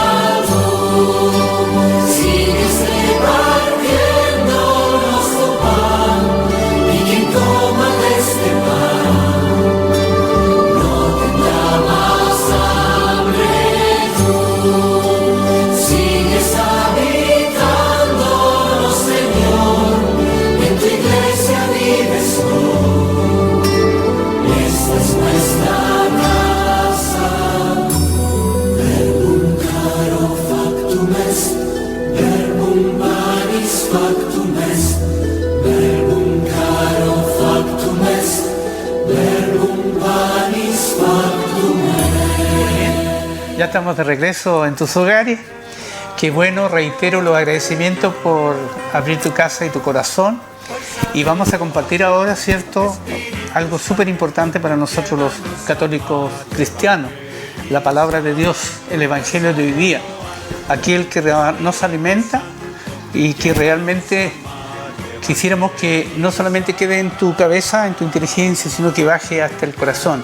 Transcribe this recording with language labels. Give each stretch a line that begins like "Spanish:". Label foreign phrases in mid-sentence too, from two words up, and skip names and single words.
Spanish: Tú sigues repartiéndonos tu pan, y quien coma de este pan no tendrá más hambre. Tú sigues habitándonos, Señor, en tu iglesia vives hoy. Esta es nuestra casa.
Latin: Verbum caro factum est, verbum panis factum est, verbum caro factum est, verbum panis factum est.
Spanish: Ya estamos de regreso en tus hogares. Qué bueno, reitero los agradecimientos por abrir tu casa y tu corazón. Y vamos a compartir ahora, ¿cierto?, algo súper importante para nosotros los católicos cristianos. La palabra de Dios, el Evangelio de hoy día. Aquel que nos alimenta y que realmente quisiéramos que no solamente quede en tu cabeza, en tu inteligencia, sino que baje hasta el corazón.